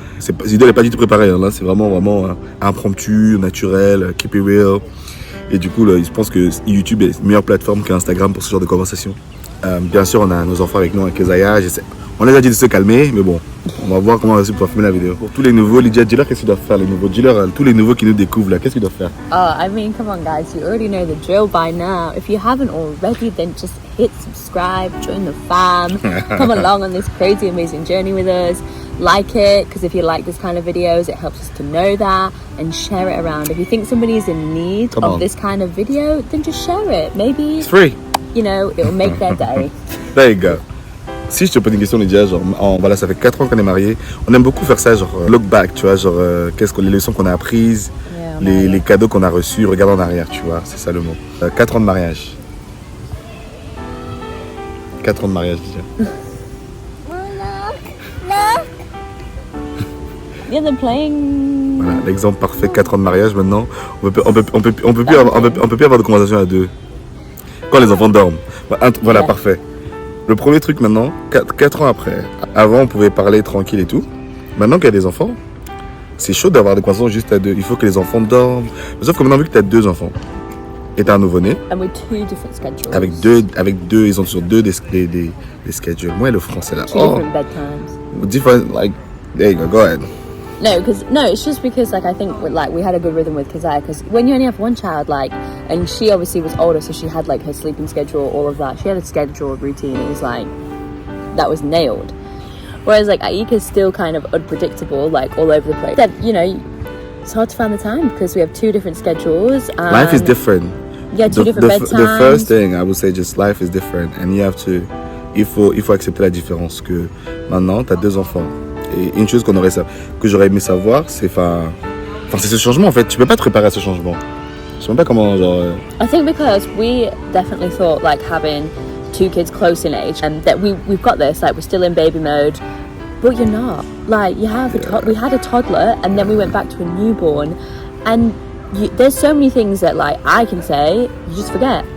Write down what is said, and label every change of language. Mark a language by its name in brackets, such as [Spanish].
[French] Cette vidéo n'est pas du tout préparée, là c'est vraiment impromptu, naturel, keep it real. Et du coup, là, je pense que YouTube est une meilleure plateforme qu'Instagram pour ce genre de conversation. Bien sûr, on a nos enfants avec nous avec Isaiah. On les a dit de se calmer, mais bon, on va voir comment on va pouvoir filmer la vidéo. Pour tous les nouveaux, Lydia, dis-leur qu'est-ce qu'ils doivent faire, les nouveaux. Dis-leur tous les nouveaux qui nous découvrent là, qu'est-ce qu'ils doivent faire? [English] Oh, I mean, come on guys, you already know the drill by now. If you haven't already, then just hit subscribe, join the fam, come along on this crazy, amazing journey with us. Like it, because if you like this kind of videos, it helps us to know that, and share it around. If you think somebody is in need of this kind of video, then just share it. Maybe it's free. You know, it will make their day. There you go. [French] Si je te pose une question, Lydia, genre, voilà, ça fait 4 ans qu'on est mariés. On aime beaucoup faire ça, genre, look back, tu vois, genre, les leçons qu'on a apprises, les cadeaux qu'on a reçus, regarde en arrière, tu vois, c'est ça le mot. 4 ans de mariage. 4 ans de mariage, Lydia. [English] Yeah, they're playing. [French] Voilà, l'exemple parfait, 4 ans de mariage maintenant. On peut plus avoir de conversation à deux. Quand les enfants dorment. Voilà, parfait. Le premier truc maintenant, 4 ans après. Avant, on pouvait parler tranquille et tout. Maintenant qu'il y a des enfants, c'est chaud d'avoir des conversations juste à deux. Il faut que les enfants dorment. Sauf que maintenant, vu que tu as 2 enfants et tu as un nouveau-né. [English] And with 2 different schedules. [French] Avec deux, ils ont sur 2 des schedules. Moi, le français là. [English] 2 different bedtimes. Different, like, there you go ahead. No, it's just because like I think we had a good rhythm with Keziah, because when you only have one child, like, and she obviously was older, so she had like her sleeping schedule, all of that. She had a schedule, routine. It was like that was nailed. Whereas like Aika's still kind of unpredictable, like all over the place. That, you know, it's hard to find the time because we have 2 different schedules. Life is different. Yeah, 2 different bedtimes. The first thing I would say, just life is different, and you have to, il faut accepter la différence que maintenant t'as 2 enfants. [French] Et une chose que j'aurais aimé savoir, c'est c'est ce changement en fait. Tu peux pas te préparer à ce changement. Je sais même pas comment genre. [English] I think because we definitely thought like having 2 kids close in age, and that we've got this, like we're still in baby mode, but you're not. Like you have we had a toddler, and then we went back to a newborn, and there's so many things that like I can say, you just forget.